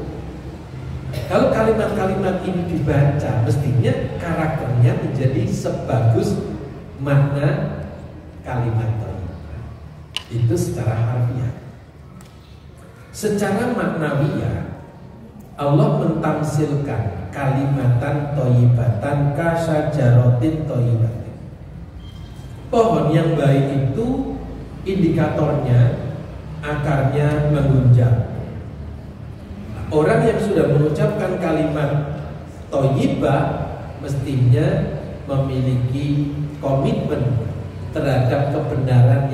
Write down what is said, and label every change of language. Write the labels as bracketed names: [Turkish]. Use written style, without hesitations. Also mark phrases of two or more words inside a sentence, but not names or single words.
[Indonesian] Kalau kalimat-kalimat ini dibaca, mestinya karakternya menjadi sebagus makna kalimat thayyibah. Itu secara harfiah. Secara maknawiyah, Allah mentamsilkan [Arabic] كلمة طيبة كشجرة طيبة. [Indonesian] Pohon yang baik itu indikatornya akarnya mengunjang. Orang yang sudah mengucapkan kalimat thayyibah mestinya memiliki komitmen terhadap kebenaran